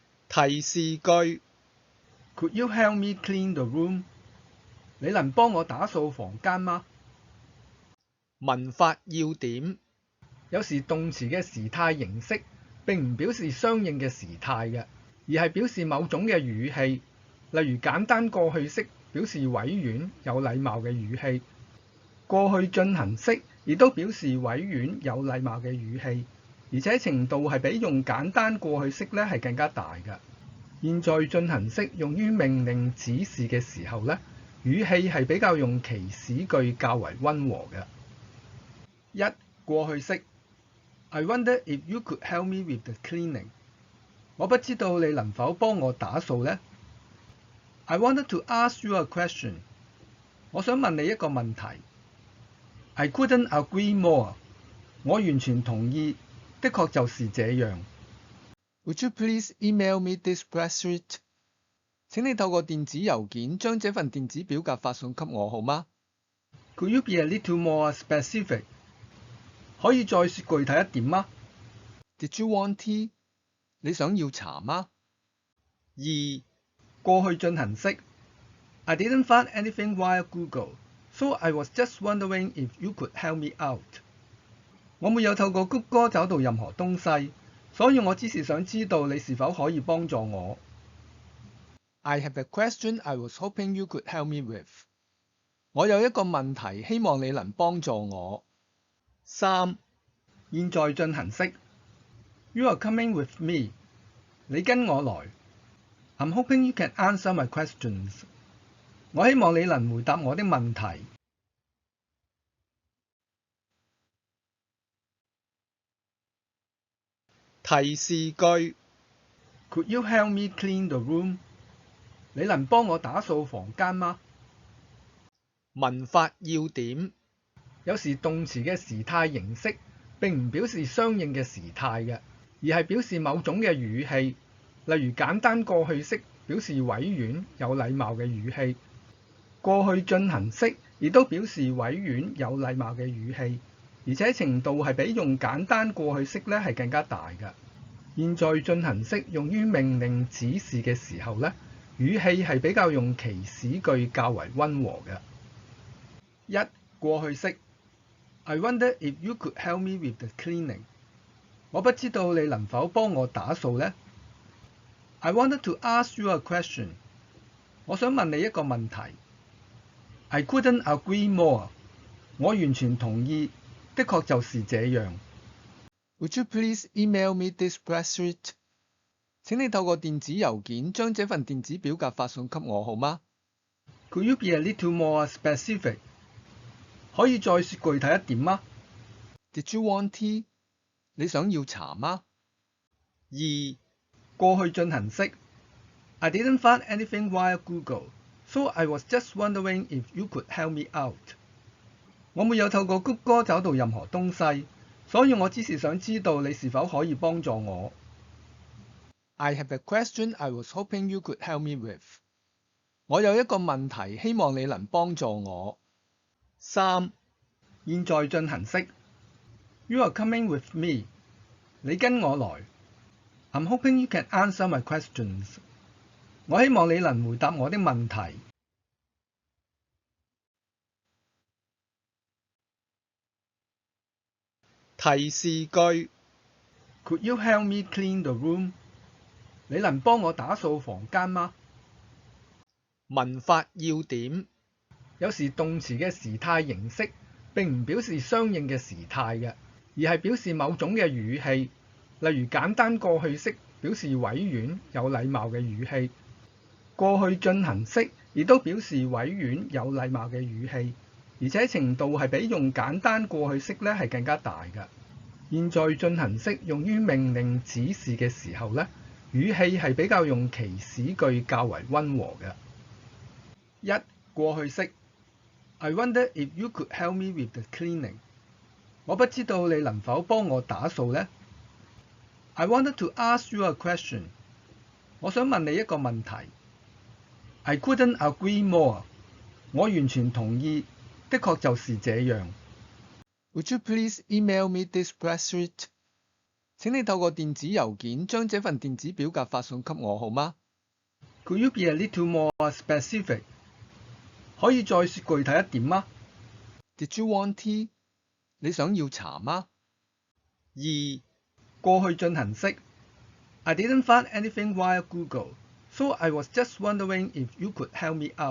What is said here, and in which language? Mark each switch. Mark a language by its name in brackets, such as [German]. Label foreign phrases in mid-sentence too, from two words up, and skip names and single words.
[Cantonese] 提示句 [English] Could you help me clean the room？ [Cantonese] 你能幫我打掃房間嗎？文法要點有時動詞嘅時態形式並唔表示相應嘅時態嘅，而係表示某種嘅語氣，例如簡單過去式表示委婉有禮貌嘅語氣，過去進行式亦都表示委婉有禮貌嘅語氣，而且程度係比用簡單過去式咧係更加大嘅。現在進行式用於命令指示嘅時候咧，語氣係比較用祈使句較為溫和嘅。一、過去式 [English] I wonder if you could help me with the cleaning。 [Cantonese] 我不知道你能否幫我打掃呢？ [English] I wanted to ask you a question。 [Cantonese] 我想問你一個問題。 [English] I couldn't agree more。 [Cantonese] 我完全同意，的確就是這樣。 [English] Would you please email me this spreadsheet？ [Cantonese] 請你透過電子郵件將這份電子表格發送給我好嗎？ [English] Could you be a little more specific？ [Cantonese] 可以再說具體一點嗎？ [English] Did you want tea？ [Cantonese] 你想要茶嗎？二、過去進行式 [English] I didn't find anything via Google, so I was just wondering if you could help me out。 [Cantonese] 我沒有透過谷歌找到任何東西，所以我只是想知道你是否可以幫助我。 [English] I have a question I was hoping you could help me with。 [Cantonese] 我有一個問題，希望你能幫助我。三、 [English] 現在進行式 You are coming with me。 [Cantonese] 你跟我來。 [English] I'm hoping you can answer my questions。 [Cantonese] 我希望你能回答我的問題。提示句 [English] Could you help me clean the room？ [Cantonese] 你能幫我打掃房間嗎？文法要點有時動詞嘅時態形式並唔表示相應嘅時態嘅，而係表示某種嘅語氣，例如簡單過去式表示委婉有禮貌嘅語氣，過去進行式亦都表示委婉有禮貌嘅語氣，而且程度係比用簡單過去式咧係更加大嘅。現在進行式用於命令指示嘅時候咧，語氣係比較用祈使句較為溫和嘅。一、過去式 [English] I wonder if you could help me with the cleaning。 [Cantonese] 我不知道你能否幫我打掃呢？ [English] I wanted to ask you a question。 [Cantonese] 我想問你一個問題。 [English] I couldn't agree more。 [Cantonese] 我完全同意，的確就是這樣。 [English] Would you please email me this spreadsheet？ [Cantonese] 請你透過電子郵件將這份電子表格發送給我好嗎？ [English] Could you be a little more specific？ [Cantonese] 可以再說具體一點嗎？ [English] Did you want tea？ [Cantonese] 你想要茶嗎？二、過去進行式 [English] I didn't find anything via Google, so I was just wondering if you could help me out。 [Cantonese] 我沒有透過谷歌找到任何東西，所以我只是想知道你是否可以幫助我。 [English] I have a question I was hoping you could help me with。 [Cantonese] 我有一個問題，希望你能幫助我。三、 [English] 現在進行式 You are coming with me。 [Cantonese] 你跟我來。 [English] I'm hoping you can answer my questions。 [Cantonese] 我希望你能回答我的問題。提示句 [English] Could you help me clean the room？ [Cantonese] 你能幫我打掃房間嗎？文法要點有時動詞嘅時態形式並唔表示相應嘅時態嘅，而係表示某種嘅語氣，例如簡單過去式表示委婉有禮貌嘅語氣，過去進行式亦都表示委婉有禮貌嘅語氣，而且程度係比用簡單過去式咧係更加大嘅。現在進行式用於命令指示嘅時候咧，語氣係比較用祈使句較為溫和嘅。一、過去式 [English] I wonder if you could help me with the cleaning。 [Cantonese] 我不知道你能否幫我打掃呢？ [English] I wanted to ask you a question。 [Cantonese] 我想問你一個問題。 [English] I couldn't agree more。 [Cantonese] 我完全同意，的確就是這樣。 [English] Would you please email me this spreadsheet？ [Cantonese] 請你透過電子郵件將這份電子表格發送給我好嗎？ [English] Could you be a little more specific？ [Cantonese] 可以再說具體一點嗎？ [English] Did you want tea？ [Cantonese] 你想要茶嗎？ [English] 2. 過去進行式 I didn't find anything via Google, so I was just wondering if you could help me out.